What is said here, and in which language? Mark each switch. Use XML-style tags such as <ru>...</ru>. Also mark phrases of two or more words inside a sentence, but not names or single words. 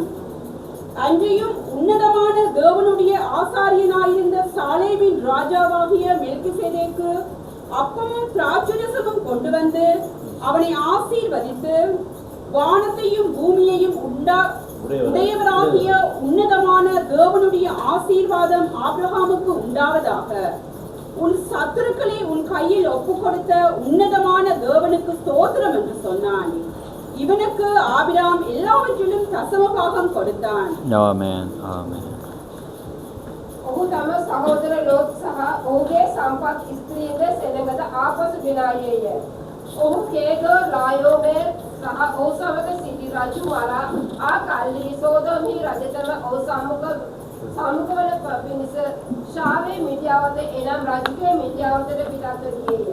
<ta>அன்றையும் உன்னதமான தேவனுடைய ஆசாரியனாயிருந்த சாலேமின் ராஜாவாகிய மெல்கிசேதேக்கு அப்பமும் திராட்சரசமும் கொண்டு வந்து அவனை ஆசீர்வதித்து, வானத்தையும் பூமியையும் உடையவராகிய உன்னதமான தேவனுடைய ஆசீர்வாதம் ஆபிரகாமுக்கு உண்டாவதாக. உன் சத்துருக்களை உன் கையில் ஒப்புக் கொடுத்த உன்னதமான தேவனுக்கு ஸ்தோத்திரம் என்று சொன்னான். இவனுக்கு ஆபிரகாம் எல்லாவற்றிலும் தசமபாகம் கொடுத்தான். ஆமென், ஆமென்.</ta> <si>ඔහු තම සහෝදර ලෝත් සහ ඔහුගේ සම්පත් ස්ත්‍රීන්ද සෙනඟද ආපසු ගෙනායේය. ඔහු කේගෝ ලායෝමේර් සහ ඔහු සමග සිටි රජු වරා ආ කල්හි සෝදොම්හි රජතම ඔහු සම්මුඛවන පිණිස ශාවේ මිදියාවත එනම් රජුගේ මිදියාවතට පිටත්ව ගියේය.</si>